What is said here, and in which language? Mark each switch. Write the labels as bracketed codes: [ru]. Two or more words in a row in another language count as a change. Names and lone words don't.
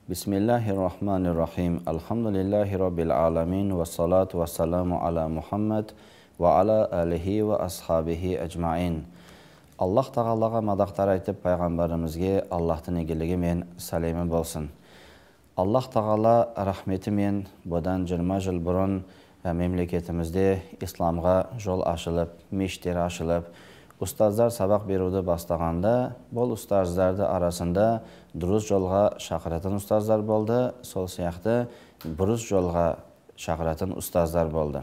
[ar] بسم الله الرحمن الرحيم الحمد لله رب العالمين والصلاة والسلام على محمد وعلى آله وأصحابه أجمعين. [kk] Аллах тағалаға мадақтар айтып, пайғамбарымызге Аллахтың игілігі мен сәлемі болсын. Аллах тағала рахметі мен бұдан 20 жыл бұрын мемлекетімізде исламға жол ашылып, мешіттер ашылып, ұстаздар сабақ беруді бастағанда, бұл ұстаздарды арасында дұрыс жолға шақыратын ұстаздар болды, сол сияқты бұрыс жолға шақыратын ұстаздар болды.